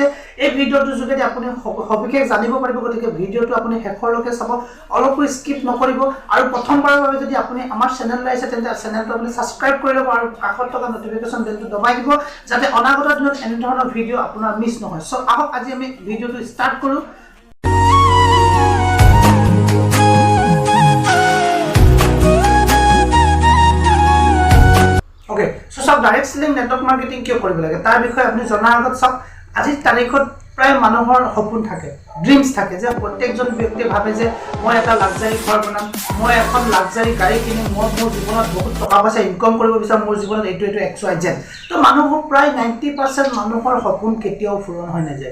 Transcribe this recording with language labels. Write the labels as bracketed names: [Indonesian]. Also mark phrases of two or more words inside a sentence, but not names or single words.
[Assamese] এই ভিডিওটোৰ যোগেদি আপুনি সবিশেষ জানিব পাৰিব। গতিকে ভিডিওটো আপুনি শেষৰলৈকে চাব, অলপো স্কিপ নকৰিব। আৰু প্ৰথমবাৰৰ বাবে যদি আপুনি আমাৰ চেনেললৈ আহিছে তেন্তে চেনেলটো আপুনি সাবস্ক্ৰাইব কৰি ল'ব আৰু কাষত থকা নটিফিকেশন বেলটো দবাই দিব যাতে অনাগত দিনত এনে ধৰণৰ ভিডিও আপোনাৰ মিছ নহয়। সো আহক আজি আমি ভিডিওটো ষ্টাৰ্ট কৰোঁ। [English] okay so [Assamese] सब [English] direct selling network marketing [Assamese] क्यों কৰিব লাগে তাৰ বিষয়ে আপুনি জনাৰ আগত সব আজি তাৰিখত প্ৰায় মানুহৰ সপোন থাকে, ড্ৰিমছ থাকে যে প্ৰত্যেকজন ব্যক্তি ভাবে যে মই এটা লাক্সাৰি ঘৰ বনাম, মই এখন লাক্সাৰি গাড়ী কিনিম, মই মোৰ জীৱনত বহুত টকা পইচা ইনকাম কৰিব বিচাৰো, মোৰ জীৱনত এইটো XYZ। তো মানুহৰ প্ৰায় 90% মানুহৰ সপোন কেতিয়াও পূৰণ হৈ নাযায়।